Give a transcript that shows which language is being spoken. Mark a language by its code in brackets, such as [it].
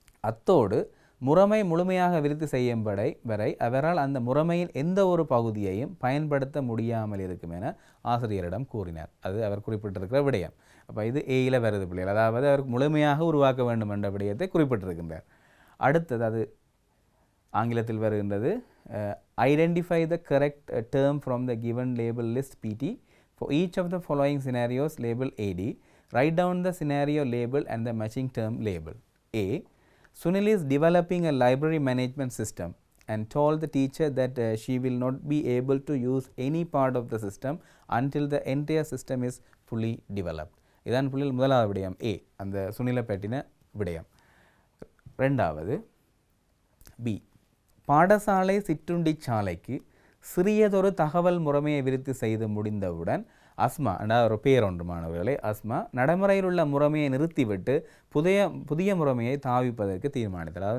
[ta] அத்தோடு முறைமை முழுமையாக விருத்தி செய்யும் வரை அவரால் அந்த முறைமையின் எந்த ஒரு பகுதியையும் பயன்படுத்த முடியாமல் இருக்கும் என ஆசிரியரிடம் கூறினார். அது அவர் குறிப்பிட்டிருக்கிற விடயம். அப்போ இது ஏயில் வருது பிள்ளைகள். அதாவது அவர் முழுமையாக உருவாக்க வேண்டும் என்ற விடயத்தை குறிப்பிட்டிருக்கின்றார். அடுத்தது அது ஆங்கிலத்தில் வருகின்றது. [en] Identify the correct term from the given label list PT. For each of the following scenarios, label AD. Write down the scenario label and the matching term label. A. Sunil is developing a library management system and told the teacher that she will not be able to use any part of the system until the entire system is fully developed. [ta] இதான் புள்ளில் முதலாவது விடயம் A, அந்த சுனிலை பற்றின விடயம். ரெண்டாவது B. பாடசாலை சிற்றுண்டி சாலைக்கு சிறியதொரு தகவல் முறைமையை விருத்தி செய்து முடிந்தவுடன் அஸ்மா, ஒரு பேர் ஒன்று மாணவர்களே, அஸ்மா நடைமுறையில் உள்ள முறைமையை நிறுத்திவிட்டு புதிய முறைமையை தாவிப்பதற்கு தீர்மானித்தார்.